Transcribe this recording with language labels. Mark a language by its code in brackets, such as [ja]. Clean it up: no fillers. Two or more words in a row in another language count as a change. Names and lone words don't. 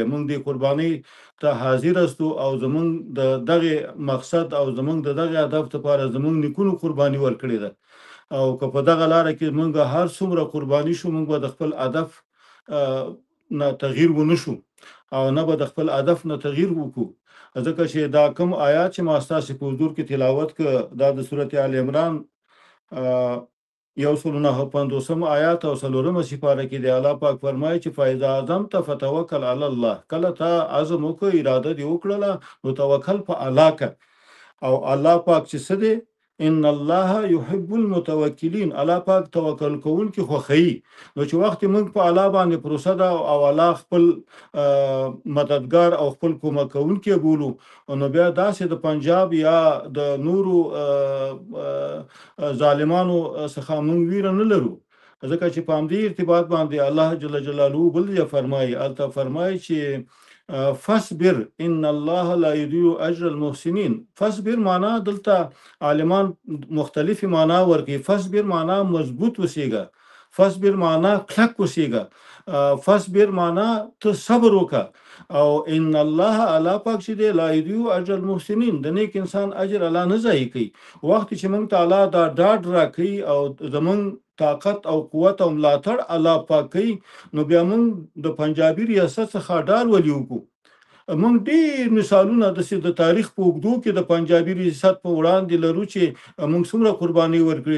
[ps] موږ د قربانۍ ته حاضر استو او زموږ د دغه مقصد او زموږ د دغه هدف لپاره زموږ نیکونو قرباني ورکړې ده او که په دغه لاره کې موږ هر څومره قرباني شو، موږ به د خپل هدف نه تغییر ونه شو او نه به د خپل هدف نه تغییر وکړو. ځکه چې دا کوم آیات چې ما ستاسو په حضور کې تلاوت کړ دا د سورت آل عمران 159 آیات او 4 سپاره کې دی. الله پاک فرمایي چې [ar] فإذا عزمت فتوکل علی الله. [ps] کله ته عزم وکړې، اراده دې وکړله، نو توکل په الله کړه. او الله پاک چې څه دی، [ar] ان الله يحب المتوکلین، [ps] الله پاک توکل کوونکي خوښوي. نو چې وخت موږ په الله باندې پروسه ده او الله خپل مددگار او خپل کومک کوونکي بولو، نو بیا داسې د پنجاب یا د نورو ظالمانو څخه موږ ویره نه لرو، ځکه چې په همدې ارتباط باندې الله [ar] جل جلاله [ps] بل ځای فرمایي، هلته فرمایي چې [ar] فصبر ان الله لا يضيع اجر المحسنين. [ps] فصبر معنا دلته عالمان مختلفی معنا ورکي. فصبر معنا مضبوط وسیګه، فصبر معنا کلک وسیګه، فصبر معنا ته صبر وکړه. او [ar] ان الله [ps] الله پاک چې دی [ar] لا يضيع اجر المحسنين، [ps] د نیک انسان اجر الله نه ضایع کوي. وخت چې موږ ته الله دا ډاډ راکوي او زموږ طاقت او قوت او ملاتړ الله پاک کوي، نو بیا موږ د پنجابي ریاست څخه ډار ولي وکړو. موږ ډېر مثالونه د تاریخ په اوږدو کې د پنجابي ریاست په وړاندې لرو چې موږ څومره قرباني ورکړي.